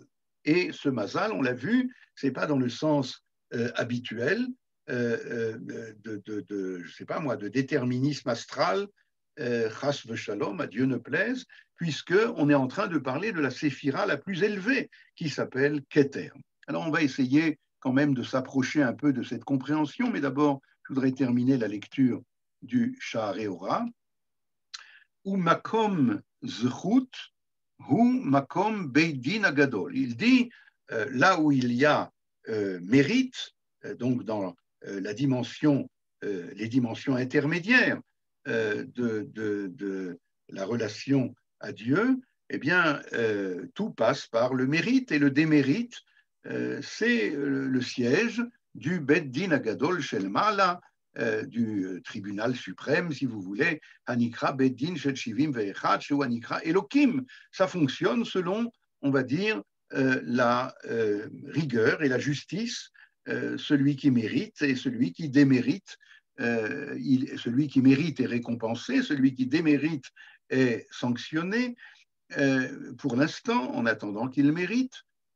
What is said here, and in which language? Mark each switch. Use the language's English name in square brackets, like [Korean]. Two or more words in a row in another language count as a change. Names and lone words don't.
[French] Et ce mazal, on l'a vu, c'est pas dans le sens habituel je sais pas moi, de déterminisme astral, [Hebrew] חס ושלום, [French] à Dieu ne plaise, puisqu'on est en train de parler de la séphira la plus élevée, qui s'appelle Keter. Alors on va essayer quand même de s'approcher un peu de cette compréhension, mais d'abord, je voudrais terminer la lecture du Sha'arei Ora. [Hebrew] ומקום זכות, הוא מקום בית דין הגדול. [French] Il dit, là où il y a mérite, donc dans les dimensions intermédiaires de la relation à Dieu, eh bien, tout passe par le mérite, et le démérite, c'est le siège du [Hebrew] בית דין הגדול של מעלה, [French] du tribunal suprême, si vous voulez, [Hebrew] הנקרא בית דין של שבעים ואחד, שהוא הנקרא אלהים. [French] Ça fonctionne selon, on va dire, la rigueur et la justice, celui qui mérite et celui qui démérite. Celui qui mérite est récompensé, celui qui démérite est sanctionné, pour l'instant, en attendant qu'il mérite.